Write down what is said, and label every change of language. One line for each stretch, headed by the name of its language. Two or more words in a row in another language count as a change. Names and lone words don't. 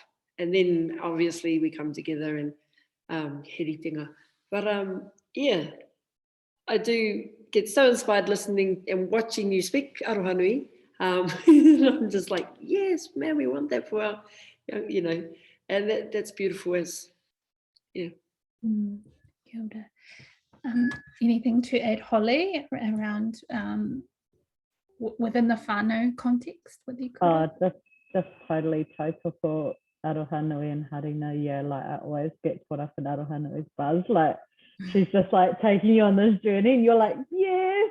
English: And then obviously we come together and heritinga. But yeah, I do get so inspired listening and watching you speak, Aroha Nui. I'm just like, yes, man, we want that for our, you know, and that's beautiful as, yeah.
Māori: Kia ora.
English: Anything to add, Holly, around within the whānau context with Ikura? Just totally tautoko Aroha Nui and Harina. Yeah, like I always get caught up in Aroha Nui's buzz. Like she's just like taking you on this journey and you're like, yes.